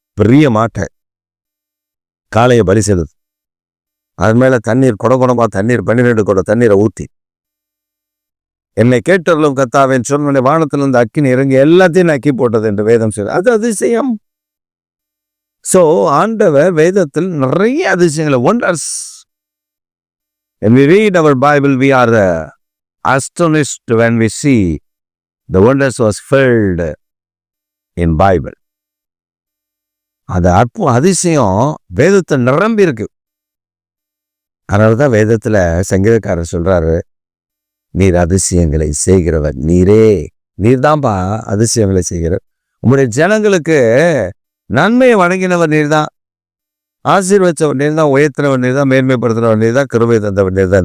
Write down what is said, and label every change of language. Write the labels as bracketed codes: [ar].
[ta] பெரிய மாட்டை காளைய பலி செலுது. அது மேல தண்ணீர் குடமா தண்ணீர் 12 குடம் தண்ணீரை ஊத்தி, என்னை கேட்டவர்களும் கத்தாவேன் சொன்ன வானத்திலிருந்து அக்கினி இறங்கி எல்லாத்தையும் நக்கி போட்டது என்று வேதம் சொல்லுது. அது அதிசயம். சோ ஆண்டவர் வேதத்தில் நிறைய அதிசயங்களை, wonders. [en] When we read our Bible, we are astonished when we see the wonders was filled in Bible. [ta] அது அதிசயம் வேதத்தில் நிரம்பி இருக்கு. அதனாலதான் வேதத்துல சங்கீதக்காரர் சொல்றாரு, நீர் அதிசயங்களை செய்கிறவர், நீர்தான்பா அதிசயங்களை செய்கிறவர். உங்களுடைய ஜனங்களுக்கு நன்மையை வழங்கினவர் நீர்தான், ஆசீர்வச்சவர் நீர்தான், உயர்த்தினவர் நீர்தான், மேன்மைப்படுத்தினவர் நீர்தான், கிருபை தந்தவர் நீர்தான்.